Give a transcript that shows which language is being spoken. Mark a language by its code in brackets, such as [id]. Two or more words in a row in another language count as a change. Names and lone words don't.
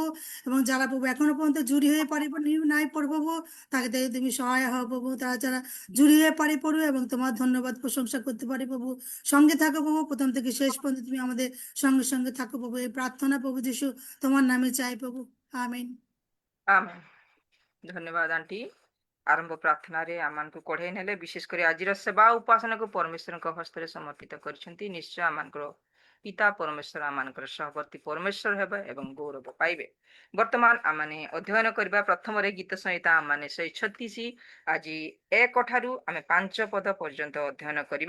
[bn] এবং যারা প্রভু এখনো পর্যন্ত জুড়ি হয়ে পারি নাই পড়বো প্রভু, তাকে তুমি সহায় হও প্রভু। তারা যারা জুড়ি হয়ে পারি পড়বে এবং তোমার ধন্যবাদ প্রশংসা করতে পারি প্রভু, সঙ্গে থাকো প্রভু, প্রথম থেকে শেষ পর্যন্ত তুমি আমাদের সঙ্গে সঙ্গে থাকো প্রভু। এই প্রার্থনা প্রভু যিশু তোমার নামে চাই প্রভু, আমিন। আমেন। ধন্যবাদ আଣ୍ଟି। [or] ଆରମ୍ଭ ପ୍ରାର୍ଥନାରେ ଆମମାନଙ୍କୁ କଢେଇ ନେଲେ, ବିଶେଷ କରି ଆଜିର ସେବା ଉପାସନାକୁ ପରମେଶ୍ୱରଙ୍କ ହସ୍ତରେ ସମର୍ପିତ କରିଛନ୍ତି। ନିଶ୍ଚୟ ଆମମାନଙ୍କର ପିତା ପରମେଶ୍ୱର ଆମମାନଙ୍କର ସହବର୍ତ୍ତୀ ପରମେଶ୍ୱର ହେବେ ଏବଂ ଗୌରବ ପାଇବେ। ବର୍ତ୍ତମାନ ଆମମାନେ ଅଧ୍ୟୟନ କରିବା ପ୍ରଥମରେ ଗୀତ ସଂହିତା ଆମମାନେ 136, ଆଜି 1 ଠାରୁ ଆମେ 5 ପଦ ପର୍ଯ୍ୟନ୍ତ ଅଧ୍ୟୟନ କରିବା।